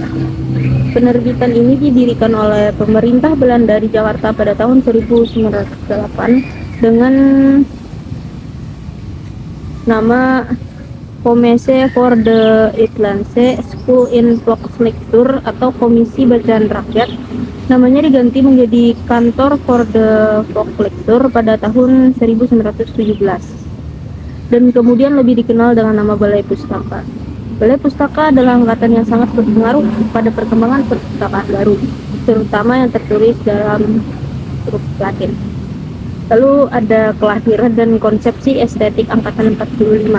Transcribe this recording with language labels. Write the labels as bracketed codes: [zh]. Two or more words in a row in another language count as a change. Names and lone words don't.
[id] Penerbitan ini didirikan oleh pemerintah Belanda di Jakarta pada tahun 1908 dengan nama Commissie voor de Uitlandse School in Volkslectuur atau Komisi Bacaan Rakyat. Namanya diganti menjadi Kantor voor de Volkslectuur pada tahun 1917 dan kemudian lebih dikenal dengan nama Balai Pustaka. Balai Pustaka adalah angkatan yang sangat berpengaruh pada perkembangan perpustakaan baru, terutama yang tertulis dalam huruf Latin. Lalu ada kelahiran dan konsepsi estetik angkatan 45.